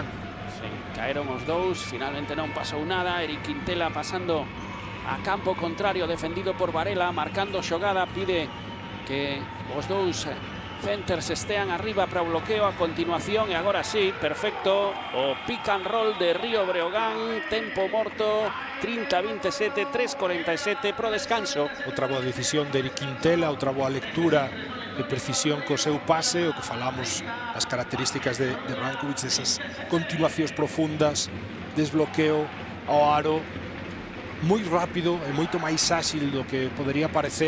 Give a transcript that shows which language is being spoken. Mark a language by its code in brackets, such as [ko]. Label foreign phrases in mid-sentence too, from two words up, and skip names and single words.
[gl] Sí, caeron os dous, finalmente non pasou nada. Eric Quintela pasando a campo contrario, defendido por Varela, marcando xogada, pide que os dous centers estean arriba para o bloqueo a continuación. E agora sí, perfecto, o [en] pick and roll [gl] de Río Breogán, tempo morto, 30-27, 3:47 pro descanso. Outra boa decisión de Eric Quintela, outra boa lectura de precisión co seu pase, o que falamos, as características de Brankovic, desas continuacións profundas, desbloqueo ao aro, moi rápido e moito máis áxil do que podería parecer.